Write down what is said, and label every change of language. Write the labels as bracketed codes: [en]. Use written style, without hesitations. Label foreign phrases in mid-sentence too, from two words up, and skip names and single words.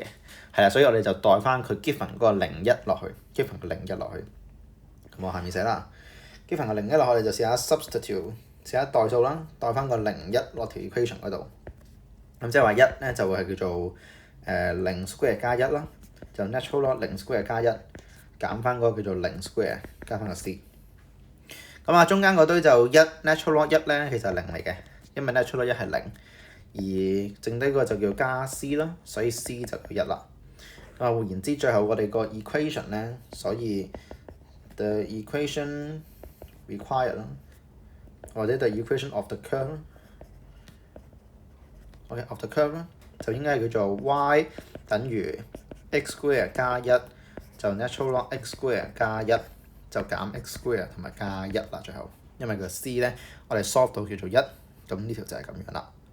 [yue] 係啦，所以我哋就代翻佢 given 嗰個01落去 ，given 個01落去。咁我下面寫啦 ，given 個01落去，我哋就試下 substitute， 試下代數啦，代翻個01落條 equation 嗰度。咁即係話1咧就會係叫做0 square 加1啦，就 [en] natural log [yue] 0 square 加1減翻嗰個叫做0 square 加翻個 c。咁啊，中間嗰堆就1 [en] natural log [yue] 1咧，其實係0嚟嘅，因為 [en] natural log [yue] 1係0，而剩低嗰個就叫加 c 啦，所以 c 就叫1啦。咁啊，換言之，最後我哋個 equation 咧，所以 [en] the equation required [yue] 啦，或者 [en] the equation of the curve。 of the curve [yue] 就應該係叫做 y 等於 x square 加1，就 [en] natural log [yue] x square 加1，就減 x square 同埋加1啦。最後因為個 c 咧，我哋 solve 到叫做1，咁呢條就係咁樣啦。